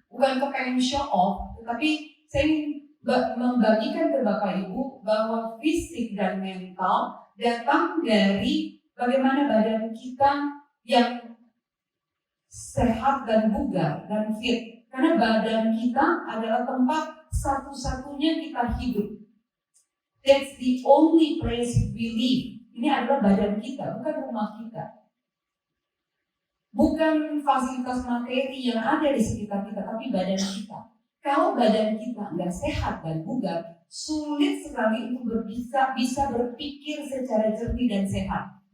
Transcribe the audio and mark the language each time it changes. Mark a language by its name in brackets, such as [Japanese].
[Indonesian] Bukan kepengen show off, tetapi saya ingin membagikan ke Bapak Ibu bahwa fisik dan mental datang dari bagaimana badan kita yang sehat dan bugar dan fit. Karena badan kita adalah tempat satu-satunya kita hidup. [English] That's the only place we live. [Indonesian] Ini adalah badan kita, bukan rumah kita. Bukan fasilitas materi yang ada di sekitar kita, tapi badan kita. Kalau badan kita nggak sehat dan bugar, sulit sekali untuk bisa berpikir secara jernih dan sehat.